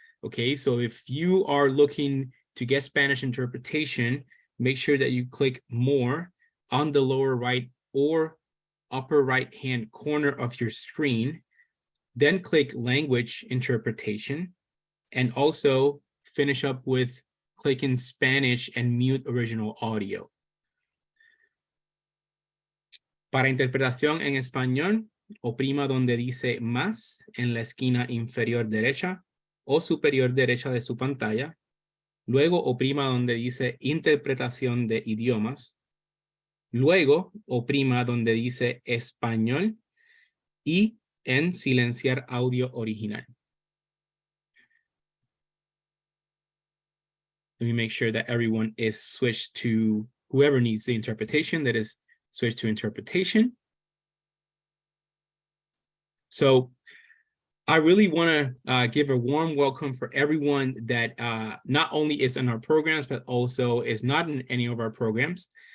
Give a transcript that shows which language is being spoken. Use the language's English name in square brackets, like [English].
[English] Okay, so if you are looking to get Spanish interpretation, make sure that you click more on the lower right or upper right hand corner of your screen, then click language interpretation, and also finish up with clicking Spanish and mute original audio. [Spanish] Para interpretación en español, oprima donde dice más en la esquina inferior derecha o superior derecha de su pantalla. Luego oprima donde dice interpretación de idiomas. Luego oprima donde dice español y en silenciar audio original. [English] Let me make sure that everyone is switched to whoever needs the interpretation, that is switch to interpretation. So I really want to give a warm welcome for everyone that not only is in our programs, but also is not in any of our programs.